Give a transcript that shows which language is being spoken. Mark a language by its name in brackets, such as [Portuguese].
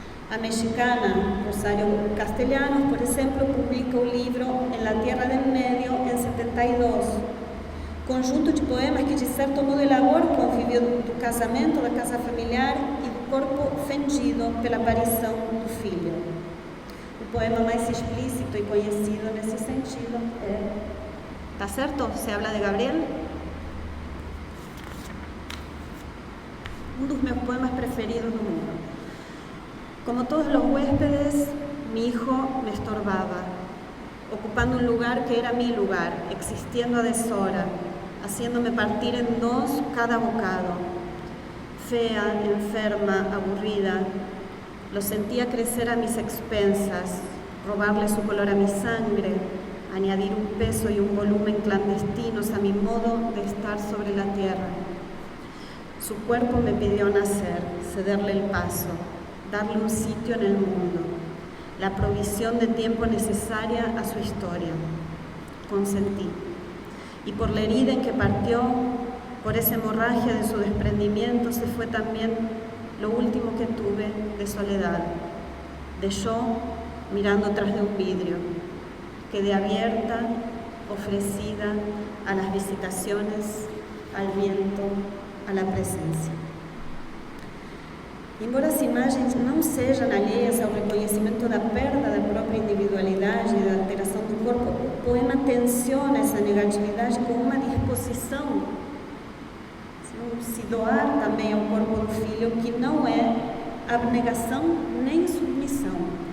[Portuguese] A mexicana Rosario Castellanos, por exemplo, publica o livro En la Tierra del Medio em 72, conjunto de poemas que de certo modo elabora o convívio do casamento, da casa familiar e do corpo fendido pela aparição do filho. O poema mais explícito e conhecido nesse sentido é... Tá certo? [Spanish] Se habla de Gabriel? [Portuguese] Um dos meus poemas preferidos no mundo. [Spanish] Como todos los huéspedes, mi hijo me estorbaba, ocupando un lugar que era mi lugar, existiendo a deshora, haciéndome partir en dos cada bocado. Fea, enferma, aburrida, lo sentía crecer a mis expensas, robarle su color a mi sangre, añadir un peso y un volumen clandestinos a mi modo de estar sobre la tierra. Su cuerpo me pidió nacer, cederle el paso, darle un sitio en el mundo, la provisión de tiempo necesaria a su historia. Consentí. Y por la herida en que partió, por esa hemorragia de su desprendimiento, se fue también lo último que tuve de soledad, de yo mirando tras de un vidrio. Quedé abierta, ofrecida a las visitaciones, al viento, a la presencia. [Portuguese] Embora as imagens não sejam alheias ao reconhecimento da perda da própria individualidade e da alteração do corpo, o poema tensiona essa negatividade com uma disposição se doar também ao corpo do filho, que não é abnegação nem submissão.